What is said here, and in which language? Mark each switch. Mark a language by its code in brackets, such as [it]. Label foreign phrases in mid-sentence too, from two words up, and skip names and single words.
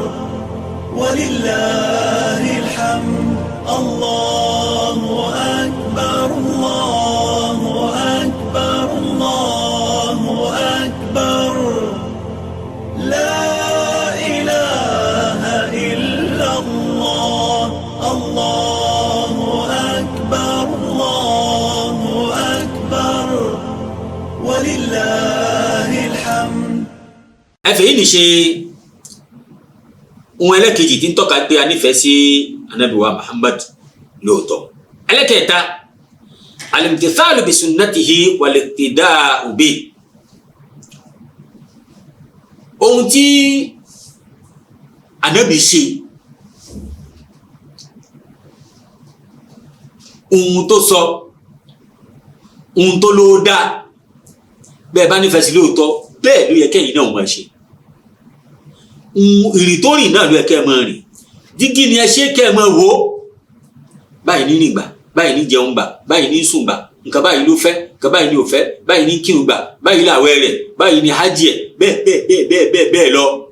[ar] ولله الحمد الله أكبر الله أكبر الله أكبر لا إله إلا الله الله أكبر الله أكبر ولله الحمد. [yo] ẹfẹ̀ yìí ní ṣe ohun ẹlẹ́kejì tí ń tọ́ka pé a nífẹ̀ẹ́ sí Ànábì wa Muhammad lóòótọ́ ẹlẹ́kẹta [ar] الامتثال بسنته والاقتداء به [yo] ohun tí Ànábì ṣe ohun tó sọ ohun tó ló dá bẹ́ẹ̀ bá nífẹ̀ẹ́ sí lóòótọ́ bẹ́ẹ̀ ló yẹ kẹ́yìn náà máa ṣe ìrìn tó rìn náà ló yẹ kẹ́ ẹ máa rìn dígí ni ẹ ṣe kẹ́ ẹ máa wò ó báyìí ní rìn gbà báyìí ní jẹun gbà báyìí ní sùn gbà nǹkan báyìí ló fẹ́ nǹkan báyìí ní ò fẹ́ báyìí ní kírun gbà báyìí làwẹ̀ rẹ̀ báyìí ní hajj ẹ̀ bẹ́ẹ̀ bẹ́ẹ̀ bẹ́ẹ̀ bẹ́ẹ̀ bẹ́ẹ̀ bẹ́ẹ̀ lọ.